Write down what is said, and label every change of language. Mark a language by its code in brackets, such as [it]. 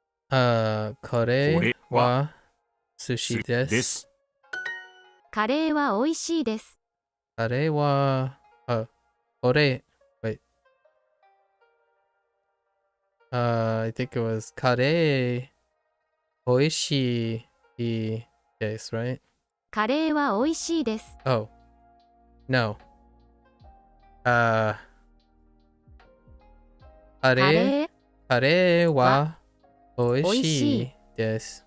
[ja] これはsushi です。カレーは美味しいです。カレーは、これ、wait. [en] I think it was [ja] カレー、美味しいです、 [en] right? [ja] カレーは美味しいです。 [en] Oh. No. [ja] カレーは美味しいです。